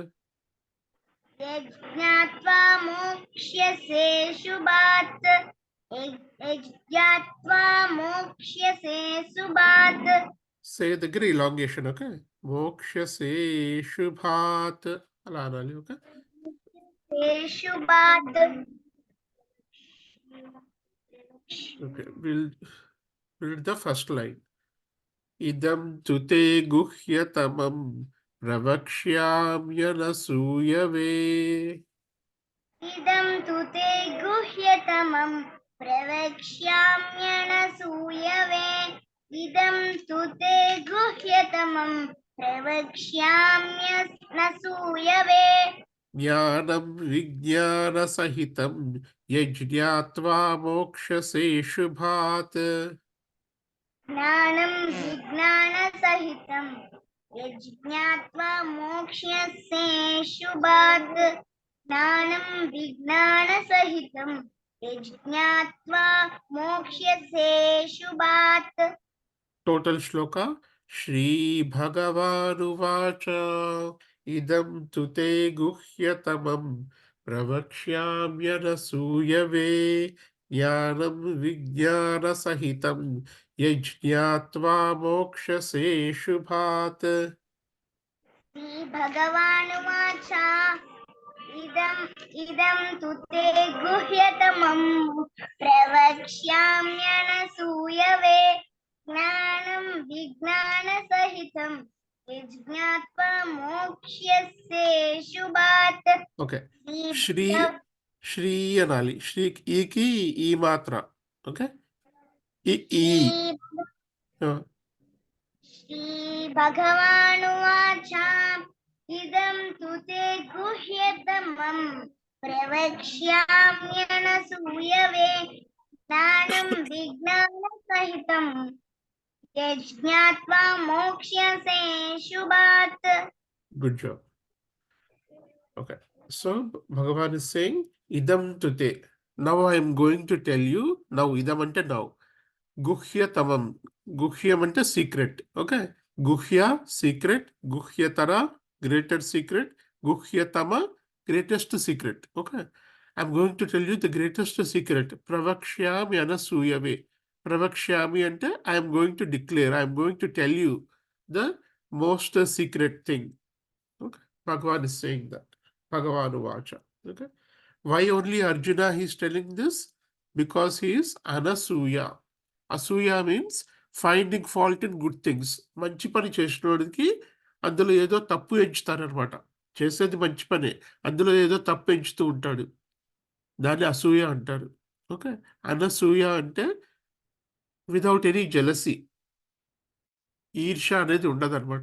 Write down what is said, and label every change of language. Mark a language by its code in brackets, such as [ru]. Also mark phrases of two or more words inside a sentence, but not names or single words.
[sa] యజ్ఞాత్వా మోక్ష్యసే శుభాత్. యజ్ఞాత్వా మోక్ష్యసే శుభాత్. [te] సే దగ్గర ఇలాంగేషన్. ఓకే. [sa] మోక్షసే శుభాత్ [te] అలా అనాలి. ఓకే. [sa] శుభాత్. [en] Okay, we'll read the first line. [sa] इदं तु ते गुह्यतमम् ప్రవక్ష్యామ్యనసూయవే. इदं तु ते गुह्यतमं प्रवक्ष्याम्यनसूयवे इदं तु ते गुह्यतमं प्रवक्ष्याम्यनसूयवे జ్ఞానం విజ్ఞానసహితం యజ్ఞాత్వా మోక్షసే శుభాత్. ज्ञानं विज्ञानसहितं यज्ञात्वा मोक्ष्यसे शुभात् ज्ञानं विज्ञानसहितं यज्ञात्वा मोक्ष्यसे शुभात् టోటల్ శ్లోక శ్రీ భగవానువాచ ఇదం తు తే గుహ్యతమం ప్రవక్ష్యామ్యనసూయవే జ్ఞానం విజ్ఞానసహితం యజ్ఞాత్వా మోక్షసే శుభాత్. श्रीभगवानुवाच इदं तु ते गुह्यतमं प्रवक्ष्याम्यनसूयवे ज्ञानं विज्ञानसहितं यज्ञात्वा मोक्ष्यसे शुभात् [te] ఓకే, శ్రీ శ్రీ అనాలి. శ్రీకి ఈకి ఈ మాత్ర. ఓకే, ఈ [sa] श्रीभगवानुवाच इदं तु ते गुह्यतमं प्रवक्ष्याम्यनसूयवे ज्ञानं विज्ञानसहितं यज्ञात्वा मोक्ष्यसे शुभात् [en] Good job. Okay, so Bhagavan is saying [sa] इदं तु ते. [en] Now I am going to tell you. Now idam ante now. Guhyatamam. Guhyam ante secret. Okay. Guhya secret. Guhyatara greater secret. Guhyatama greatest secret. Okay. I'm going to tell you the greatest secret. [sa] प्रवक्ष्यामि अनसूयवे. [en] Pravakshyami ante I am going to declare. I am going to tell you the most secret thing. Okay. Bhagavan is saying that. [sa] भगवान् वाच. [en] Okay. Why only Arjuna he is telling this? Because he is Anasuya. Asuya means finding fault in good things. [te] మంచి పని చేసినోడికి అందులో ఏదో తప్పు ఎంచుతారనమాట. చేసేది మంచి పనే, అందులో ఏదో తప్పు ఎంచుతూ ఉంటాడు. దాన్ని అసూయ అంటారు. ఓకే, అనసూయ అంటే [en] without any jealousy, [te] ఈర్ష అనేది ఉండదన్నమాట.